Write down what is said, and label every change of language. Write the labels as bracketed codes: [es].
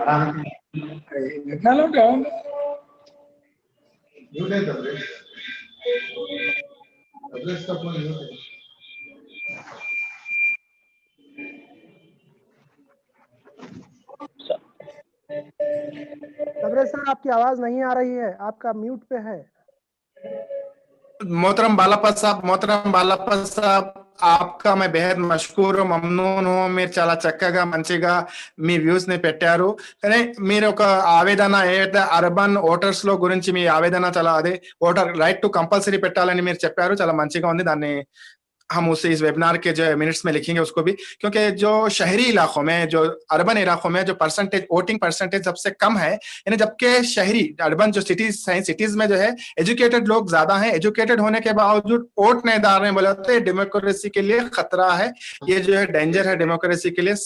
[hi] Tabrez sir आपकी आवाज नहीं आ रही है, आपका म्यूट पे है। मोहतरम बालापत साहब आपका मैं बेहद मशकूर [te] మమ్నూన్ మీరు చాలా చక్కగా మంచిగా మీ వ్యూస్ ని పెట్టారు. కానీ మీరు ఒక ఆవేదన ఏదైతే అర్బన్ ఓటర్స్ లో గురించి మీ ఆవేదన చాలా అదే ఓటర్ రైట్ టు కంపల్సరీ పెట్టాలని మీరు చెప్పారు, చాలా మంచిగా ఉంది. [hi] దాన్ని हम उसे इस वेबिनार के जो मिनट्स में लिखेंगे उसको भी, क्योंकि जो शहरी इलाकों में जो अर्बन इलाकों में जो परसेंटेज वोटिंग परसेंटेज सबसे कम है, यानी जबकि शहरी अर्बन जो सिटीज हैं, सिटीज में जो है एजुकेटेड लोग ज्यादा हैं, एजुकेटेड होने के बावजूद वोट नहीं डाल रहे हैं, बोले तो डेमोक्रेसी के लिए खतरा है, ये जो है डेंजर है डेमोक्रेसी के लिए।